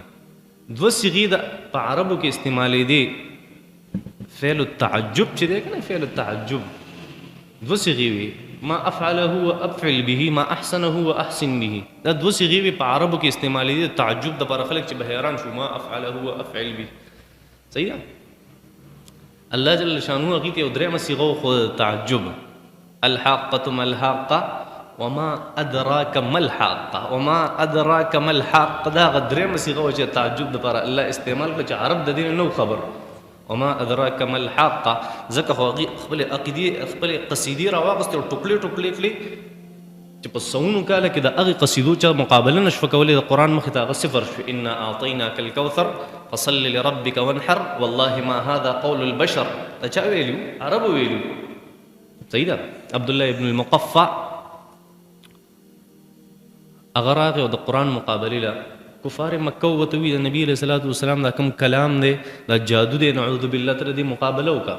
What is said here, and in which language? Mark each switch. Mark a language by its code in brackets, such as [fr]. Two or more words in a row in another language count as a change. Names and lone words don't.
[ps] 2 صیغې د په عربو کې استعمالېدې، [ar] فعل التعجب [ps] چې دی که نه، [ar] فعل التعجب [ps] 2 صیغې وي، [ar] ما افعله وافعل به، ما احسنه واحسن به. [ps] دا 2 صیغې وي په عربو کې استعمالېدې د تعجب دپاره. خلک چې به حیران شو [ar] ما افعله وافعل به. [ps] صحیح ده. الله [ar] جل شانه [ps] هغې ته یو 3مه صیغه وښوده تعجب، [ar] الحاقة ما الحاقة وما ادراک ما الحاقة وما ادراک ما الحاقة. [ps] دا هغه 3مه صیغه وه چې تعجب دپاره الله استعمال کړه، چې عرب د دې نه نو خبر. [ar] وما ادراک ما الحاقة، [ps] ځکه خو هغې خپلې عقیدې خپلې قصیدې راواغستې او ټوکلې ټوکلې کړې چې په سوونو کاله کې د هغې قصیدو چا مقابله نه شوه کولی. د قرآن مخې ته هغه صفر شو، [ar] انا اعطیناک الکوثر فصل لربک وانحر والله ما هذا قول البشر. [ps] دا چا ویلي؟ عربو ویلي. صحیح ده. عبدالله ابن المقفع هغه راغی او د قرآن مقابلې له کفار مکه ورته وي د نبي [ar] علیه صلات وسلام [ps] دا کوم کلام دی دا جادو دی، [ar] نعوذ بالله، [ps] تر دې مقابله وکړه.